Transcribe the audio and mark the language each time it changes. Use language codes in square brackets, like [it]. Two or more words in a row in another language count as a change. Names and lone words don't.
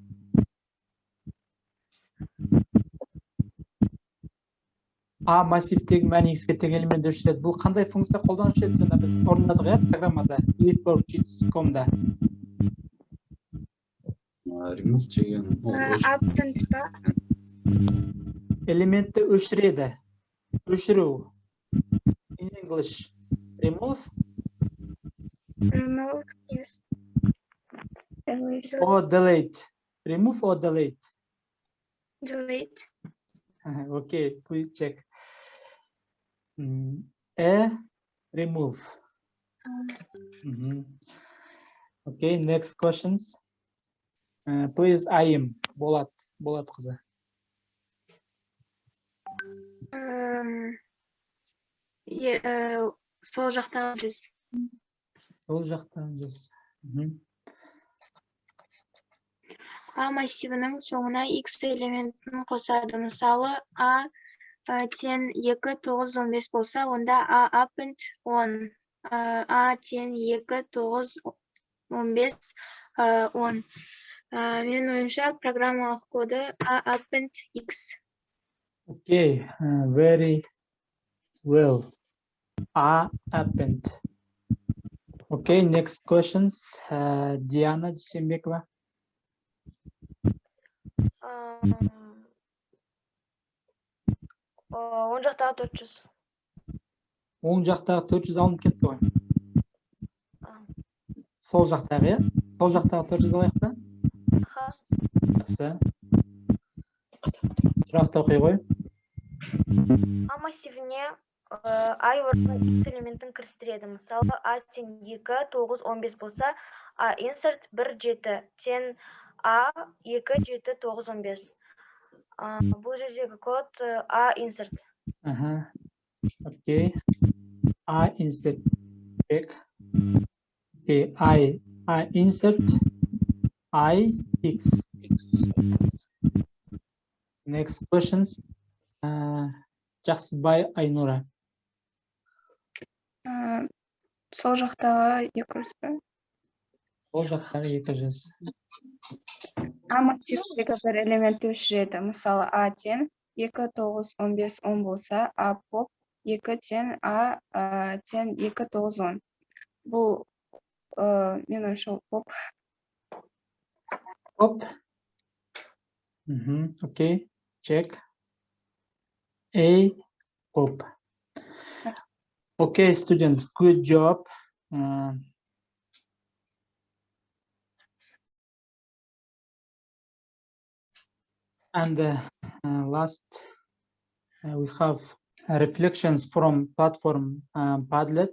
[kk] А массивтегі мәні X-ке тең элементті өшіреді. Бұл қандай функция қолданушы еді? Жаңа біз орындадық, иә, программада, leadworksheets.com-да. Remove деген Append ба? Элементті өшіреді. Өшіру. [en] In English. Remove. Remove, yes. Or delete. Remove or delete. Delete. Okay, please check. Remove. Okay, next questions. Please, I am. [kk] Болат қызы. Сол жақтағы 100. Сол жақтағы 100. А массивінің соңына X элементін қосады. Мысалы, А тең 2, 9, 15 болса, онда А append 10. А тең 2, 9, 15, 10. Мен ойымша программалық коды A append X. [en] Okay, very well. A append. Okay, next questions. [kk] Диана Дүйсенбекова. Оң жақтағы 400. Оң жақтағы 400 алынып кетті ғой. Сол жақтағы, иә? Сол жақтағы 400 алайық та? Жақсы. Сұрақты оқи ғой. А массивіне I орнына X элементін кірістіреді. Мысалы, А тең 2, 9, 15 болса, А insert 1, 7 тең А 2, 7, 9, 15. Бұл жердегі код A insert. [en] Окей. A insert. Okay, I insert I X. Next questions. [kk] Жақсыбай Айнура. Сол жақтағы 200 бе? Ол жақтағы 200. А массивтегі бір элементті өшіреді. Мысалы, А тең 2, 9, 15, 10 болса, А поп 2 тең А тең 2, 9, 10. Бұл, мен ойымша, поп. Поп. [en] Okay, check. A pop. Okay, students, good job. And last, we have reflections from platform Padlet.